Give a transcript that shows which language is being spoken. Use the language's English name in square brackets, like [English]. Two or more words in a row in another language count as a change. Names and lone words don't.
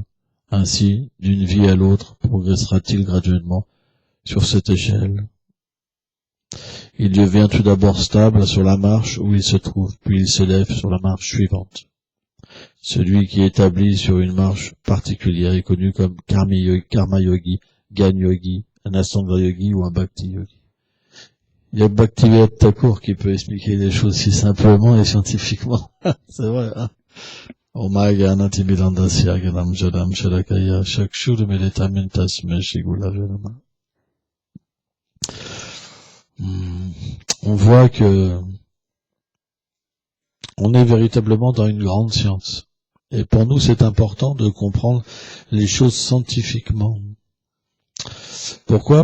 [French] Ainsi, d'une vie à l'autre, progressera-t-il graduellement sur cette échelle. Il devient tout d'abord stable sur la marche où il se trouve, puis il s'élève sur la marche suivante. Celui qui est établi sur une marche particulière est connu comme karma yogi, gyan yogi, un astanga yogi ou un bhakti yogi. Il y a Bhaktivinoda Thakur qui peut expliquer les choses si simplement et scientifiquement. C'est vrai, hein? [Sanskrit] Omagana Timidandasya Ganam Jadam Shalakaya Shakshur Meditamintas Meshigula Janama. [French] On voit que on est véritablement dans une grande science. Et pour nous, c'est important de comprendre les choses scientifiquement. Pourquoi?